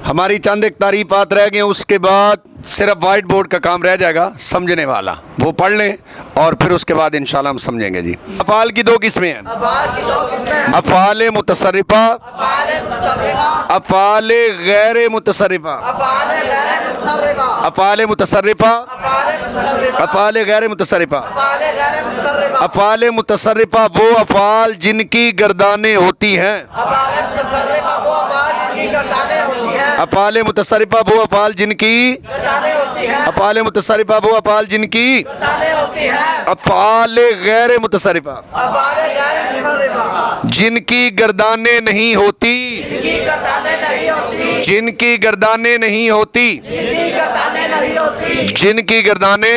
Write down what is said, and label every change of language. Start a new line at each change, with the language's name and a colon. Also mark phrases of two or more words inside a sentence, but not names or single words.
Urdu: ہماری چند ایک تعریفات رہ گئیں، اس کے بعد صرف وائٹ بورڈ کا کام رہ جائے گا، سمجھنے والا وہ پڑھ لیں اور پھر اس کے بعد انشاءاللہ ہم سمجھیں گے جی۔ افعال کی دو قسمیں ہیں، افعال متصرفہ، افعال غیر متصرفہ۔ افعال متصرفہ، افعال غیر متصرفہ۔ افعال متصرفہ وہ افعال جن کی گردانیں ہوتی ہیں، افعال متصرفہ وہ افعال جن کی، افعال متصرفہ وہ افعال جن کی، افعال غیر متصرفہ جن کی گردانیں نہیں ہوتی، جن کی گردانیں نہیں ہوتی، جن کی گردانیں۔